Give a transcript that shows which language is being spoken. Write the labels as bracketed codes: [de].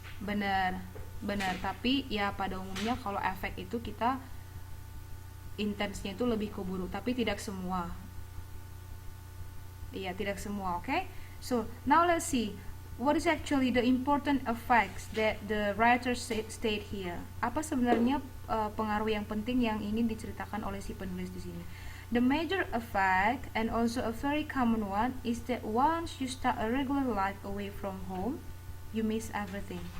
[id] Benar. Tapi ya pada umumnya kalau efek itu kita intensnya itu lebih ke buruk, tapi tidak semua. Iya, tidak semua, [en] okay? So, now let's see. What is actually the important effects that the writer state here? [id] Apa sebenarnya pengaruh yang penting yang ingin diceritakan oleh si penulis di sini? [en] The major effect, and also a very common one, is that once you start a regular life away from home, you miss everything.